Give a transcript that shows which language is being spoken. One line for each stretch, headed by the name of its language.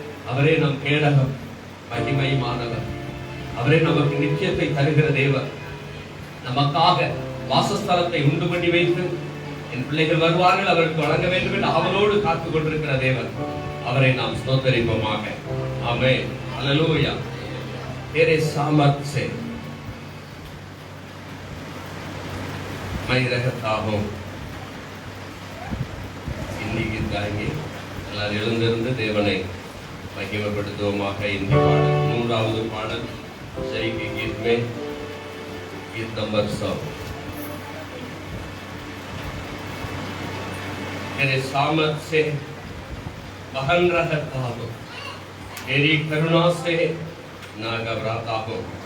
Tamil: அவரே நம் கேடகம், மகிமையுமானவர். அவரே நமக்கு நிச்சயத்தை தருகிற தேவர். நமக்காக வாசஸ்தலத்தை உண்டு பண்ணி வைத்து என் பிள்ளைகள் வருவார்கள், அவருக்கு வழங்க வேண்டும் என்று அவனோடு காத்துக் கொண்டிருக்கிற தேவர். அவரை நாம் ஸ்தோத்தரிப்போமாக. ஆமென். அல்லேலூயா.
Hindi: तेरे सामर्थ से मैं रहता हूं. हिंदी गीत गाएंगे.
Tamil: எல்லாரும் எழுந்திருந்து தேவனை மகிமைப்படுத்துவோமாக. இந்தி பாடல், மூன்றாவது பாடல்
Hindi: जय के गीत में गीत नंबर 100. तेरे सामर्थ से बहन रहता हूं, तेरी करुणा से ना घबराता हूं.